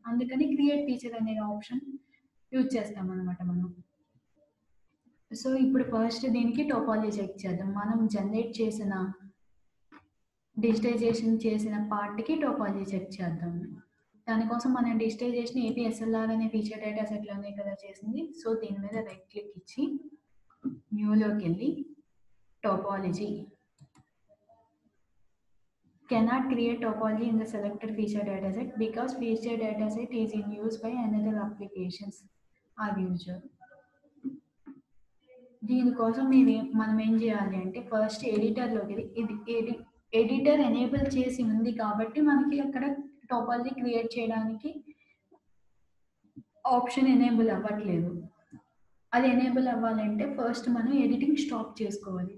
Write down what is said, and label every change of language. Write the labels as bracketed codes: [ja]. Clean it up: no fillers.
[te] అందుకని create feature అనే option use చేస్తాం అనమాట మనం. సో ఇప్పుడు ఫస్ట్ దీనికి టోపాలజీ చెక్ చేద్దాం. మనం జనరేట్ చేసిన డిజిటైజేషన్ చేసిన పార్ట్కి టోపాలజీ చెక్ చేద్దాం. దానికోసం మనం డిజిటైజేషన్ ఏపీఎస్ఎల్ఆర్ అనే ఫీచర్ డేటా సెట్లోనే కదా చేసింది. సో దీని మీద రైట్ క్లిక్ ఇచ్చి న్యూలోకి వెళ్ళి topology [en] cannot create topology in the selected feature dataset because feature dataset is in use by another applications or user. [te] దీనికోసం మనం ఏం చేయాలి అంటే ఫస్ట్ ఎడిటర్లోకి ఇది ఎడిటర్ ఎనేబుల్ చేసి ఉంది కాబట్టి మనకి అక్కడ టోపాలజీ క్రియేట్ చేయడానికి ఆప్షన్ ఎనేబుల్ అవ్వట్లేదు. అది ఎనేబుల్ అవ్వాలంటే ఫస్ట్ మనం ఎడిటింగ్ స్టాప్ చేసుకోవాలి.